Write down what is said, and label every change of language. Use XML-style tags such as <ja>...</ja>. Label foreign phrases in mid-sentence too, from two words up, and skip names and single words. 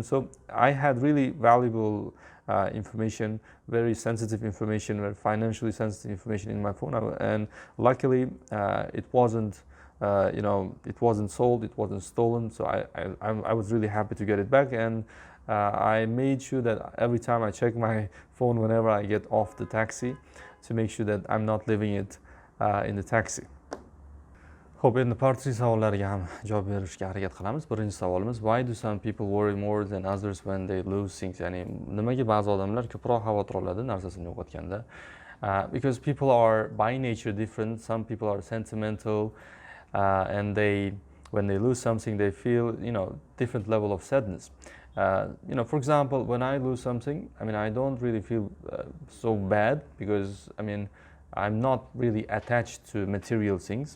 <en>So I had really valuable information, very sensitive information, very financially sensitive information in my phone, and luckily it wasn't it wasn't sold, it wasn't stolen. So I was really happy to get it back, and I made sure that every time I check my phone whenever I get off the taxi, to make sure that I'm not leaving it in the taxi.</en> <uz>Xo'p, endi partiy savollariga ham javob berishga harakat qilamiz. Birinchi savolimiz:</uz> <en>why do some people worry more than others when they lose things?</en> <uz>Ya'ni nimaga ba'zi odamlar ko'proq xavotir oladi narsasini yo'qotganda?</uz> <en>Because people are by nature different. Some people are sentimental, and when they lose something, they feel, different level of sadness. For example, when I lose something, I don't really feel so bad, because I'm not really attached to material things.</en>